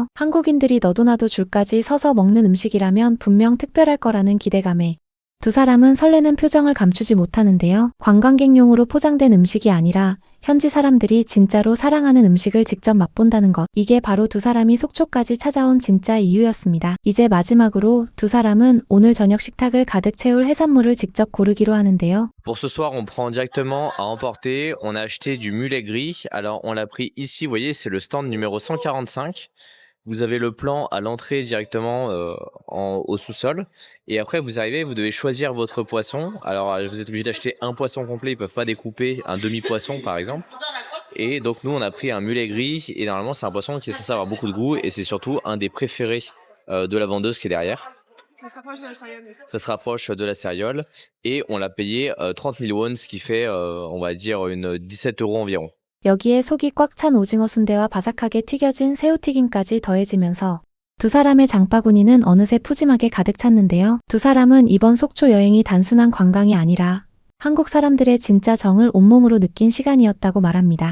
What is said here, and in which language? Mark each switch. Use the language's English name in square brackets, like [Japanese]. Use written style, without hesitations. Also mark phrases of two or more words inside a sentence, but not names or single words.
[Korean] 한국인들이 너도나도 줄까지 서서 먹는 음식이라면 분명 특별할 거라는 기대감에 두 사람은 설레는 표정을 감추지 못하는데요. 관광객용으로 포장된 음식이 아니라 현지 사람들이 진짜로 사랑하는 음식을 직접 맛본다는 것. 이게 바로 두 사람이 속초까지 찾아온 진짜 이유였습니다. 이제 마지막으로 두 사람은 오늘 저녁 식탁을 가득 채울 해산물을 직접 고르기로 하는데요. [French] Pour ce soir, on prend directement à emporter. On a acheté du mulet gris. Alors, on l'a pris ici, vous voyez, c'est le stand numéro 145. Vous avez le plan à l'entrée directement au sous-sol. Et après, vous arrivez, vous devez choisir votre poisson. Alors, vous êtes obligé d'acheter un poisson complet. Ils peuvent pas découper un demi-poisson, par exemple. Et donc, nous, on a pris un mulet gris. Et normalement, c'est un poisson qui est censé avoir beaucoup de goût. Et c'est surtout un des préférés de la vendeuse qui est derrière. Ça se rapproche de la céréale. Ça se rapproche de la céréale. Et on l'a payé 30 000 won, ce qui fait, on va dire, 17 € environ. [Korean] 여기에 속이 꽉 찬 오징어 순대와 바삭하게 튀겨진 새우튀김까지 더해지면서 두 사람의 장바구니는 어느새 푸짐하게 가득 찼는데요. 두 사람은 이번 속초 여행이 단순한 관광이 아니라 한국 사람들의 진짜 정을 온몸으로 느낀 시간이었다고 말합니다.